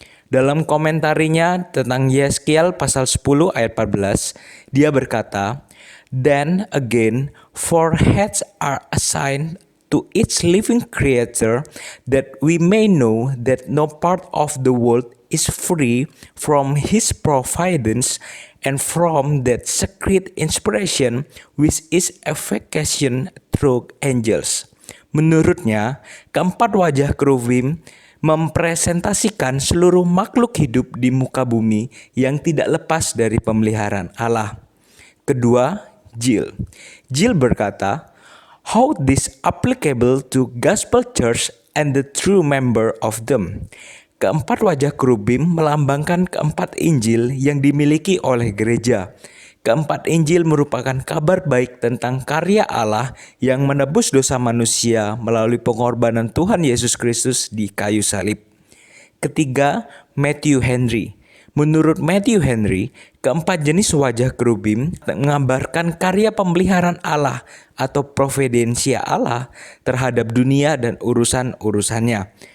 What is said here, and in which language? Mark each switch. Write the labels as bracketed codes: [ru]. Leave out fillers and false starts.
[id] Dalam komentarinya tentang Yehezkiel pasal 10 ayat 14, dia berkata, [en] "Then again, 4 heads are assigned to each living creature, that we may know that no part of the world is free from his providence and from that secret inspiration which is efficacious through angels." [id] Menurutnya, keempat wajah kerubim mempresentasikan seluruh makhluk hidup di muka bumi yang tidak lepas dari pemeliharaan Allah. Kedua, Jill. Jill berkata, [en] "How this applicable to gospel church and the true member of them?" [id] Keempat wajah kerubim melambangkan keempat Injil yang dimiliki oleh gereja. Keempat Injil merupakan kabar baik tentang karya Allah yang menebus dosa manusia melalui pengorbanan Tuhan Yesus Kristus di kayu salib. Ketiga, Matthew Henry. Menurut Matthew Henry, keempat jenis wajah kerubim menggambarkan karya pemeliharaan Allah atau providensia Allah terhadap dunia dan urusan-urusannya.